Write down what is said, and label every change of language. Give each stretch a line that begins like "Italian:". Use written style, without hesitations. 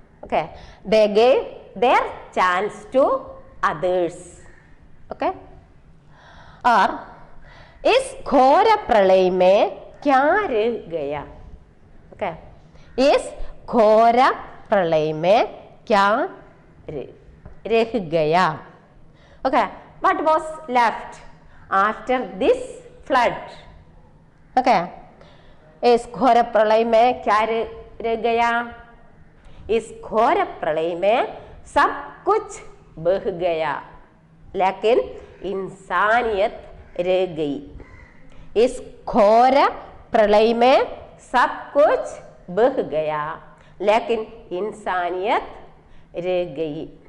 English: Okay, they gave their chance to others.
Hindi: Okay, और इस घोर प्रलय में क्या रह गया? ओके, इस घोर प्रलय में क्या रह गया?
English: Okay, what was left after this flood?
Hindi: Okay, इस घोर प्रलय में क्या रह गया? इस घोर प्रलय में सब कुछ बह गया, लेकिन इंसानियत रह गई। इस घोर प्रलय में सब कुछ बह गया, लेकिन इंसानियत रह गई।